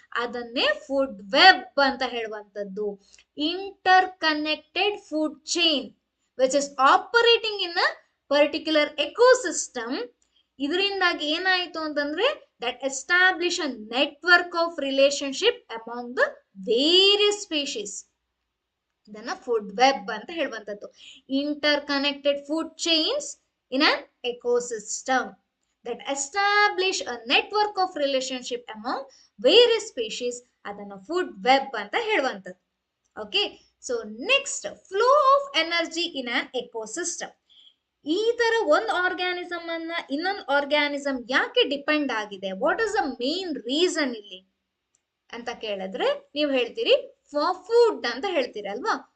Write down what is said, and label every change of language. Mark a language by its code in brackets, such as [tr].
[kn] ಅದನ್ನೇ food web ಅಂತ ಹೇಳುವಂಥದ್ದು. [en] Interconnected food chain which is operating in a particular ecosystem. [kn] ಇದರಿಂದಾಗಿ ಏನಾಯ್ತು ಅಂತಂದ್ರೆ [en] That establish a network of relationship among the various species. [kn] ಇದನ್ನ food web ಅಂತ ಹೇಳುವಂಥದ್ದು. [en] Interconnected food chains in an ecosystem that establish a network of relationship among various species. [kn] ಅದನ್ನ food web ಅಂತ ಹೇಳುವಂಥದ್ದು. [en] Okay, so next flow of energy in an ecosystem. [kn] ಈ ತರ ಒಂದು organism ಅನ್ನ ಇನ್ನೊಂದು ಆರ್ಗ್ಯಾನಿಸಮ್ ಯಾಕೆ ಡಿಪೆಂಡ್ ಆಗಿದೆ, [en] what is the main reason [kn] ಇಲ್ಲಿ ಅಂತ ಕೇಳಿದ್ರೆ ನೀವು ಹೇಳ್ತೀರಿ ಫಾರ್ ಫುಡ್ ಅಂತ ಹೇಳ್ತೀರಿ ಅಲ್ವಾ?